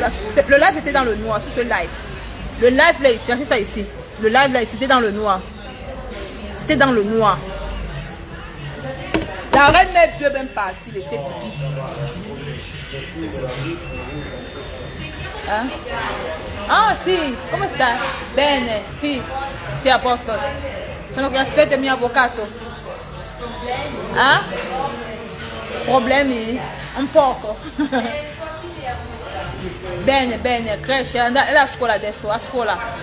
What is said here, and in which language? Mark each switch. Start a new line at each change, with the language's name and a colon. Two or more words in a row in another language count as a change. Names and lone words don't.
French: Le live était dans le noir, sur ce live. Le live là ici, c'est ça ici. Le live là ici, c'était dans le noir. C'était dans le noir. La reine mère Dieu même partie, laisser Pipi. Hein?
Italian: Ah si, come sta? Bene, sì, sì a posto. Sono qui aspetta il mio avvocato. Ah? Problemi? Un poco. Bene, bene, cresce, è a scuola adesso, a scuola.